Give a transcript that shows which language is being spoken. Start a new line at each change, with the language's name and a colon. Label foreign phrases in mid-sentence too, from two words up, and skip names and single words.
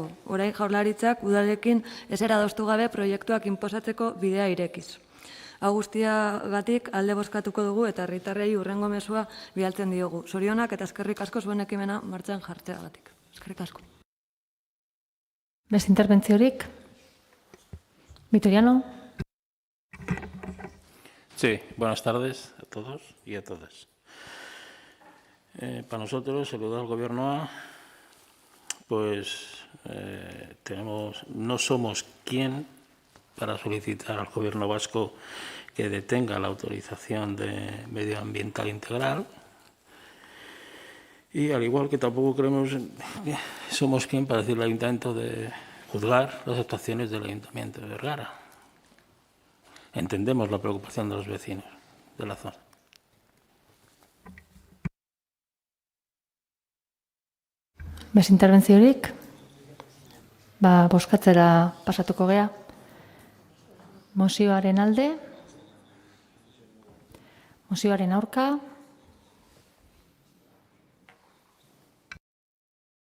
Basque: Orain Jaurlaritzak udalekin ezera adostu gabe proiektuak inposatzeko bidea irekiz. Hau guztiagatik alde bozkatuko dugu eta herritarrei hurrengo mezua bidaltzen diogu. Zorionak eta eskerrik asko zuen ekimena martxan jartzeagatik. Eskerrik asko. Beste interbentziorik? Vitoriano.
Spanish: Sí, buenas tardes a todos y a todas. Para nosotros, el del Gobierno A, pues no somos quien para solicitar al Gobierno vasco que detenga la autorización de medioambiental integral. Y al igual que tampoco creemos que somos quien para decirle al Ayuntamiento de juzgar las actuaciones del Ayuntamiento de Bergara. Entendemos la preocupación de los vecinos de la zona.
Basque: Bez interbentziorik? Bozkatzera pasatuko gea. Mozioaren alde? Mozioaren aurka?